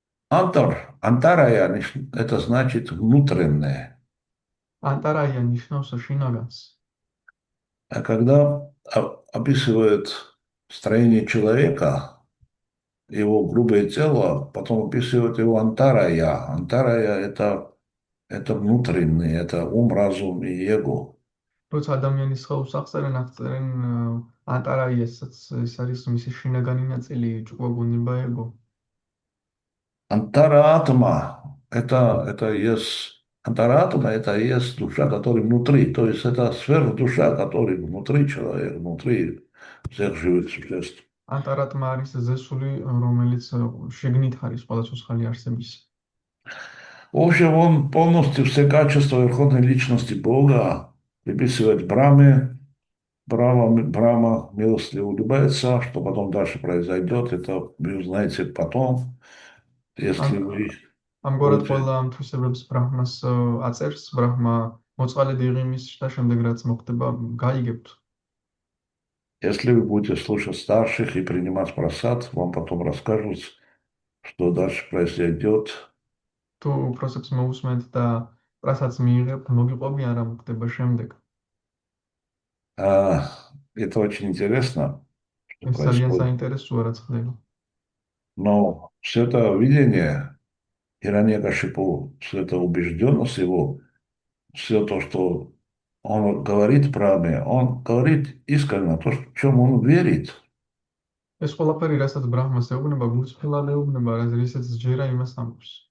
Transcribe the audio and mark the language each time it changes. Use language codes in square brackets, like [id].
[ru] Антарая, это значит внутреннее. [ka] ანტარაია ნიშნავს შინაგანს. [ru] А когда описывает строение человека, его грубое тело, потом описывает его антарая. Антарая это внутренний, это ум, разум и эго. [ka] როცა ადამიანის სხეულს აღწერენ, აღწერენ ანტარაიასაც, ეს არის მისი შინაგანი ნაწილი, ჭკუა გონება ეგო. [ru] Антаратма это есть антаратма, это есть душа, которая внутри. То есть это сверхдуша, которая внутри человека, внутри всех живых существ. [ka] ანტარატმა არის ზესული, რომელიც შიგნით არის ყველა ცოცხალი არსების. [ru] В общем, он полностью все качества Верховной Личности Бога приписывает Брахме. Брахма милостливо улыбается, что потом дальше произойдет, это вы узнаете потом, если вы [ka] ამგვარად ყველა ამ თვისებებს ბრაჰმას აწერს, ბრაჰმა მოწყალედ იღიმის და შემდეგ რაც მოხდება, გაიგებთ. [ru] Если вы будете слушать старших и принимать просад, вам потом расскажут, что дальше произойдет. [ka] თუ უпросებს მოусმენთ და პრასადს მიიღებთ, მოგიყვებიან რა მოხდება შემდეგ. [ru] Это очень интересно, что [ka] ეს ძალიან [ru] происходит. [ka] საინტერესოა რაც ხდება. [ru] Но все это видение Хирanyакашипу, все это убежденность его, все то, что он говорит правильно, он говорит искренне то, в чем он верит. [ka] ეს ყველაფერი, რასაც ბრაჰმას ეუბნება, გულწრფელად ეუბნება, რასაც ჯერა იმას ამბობს.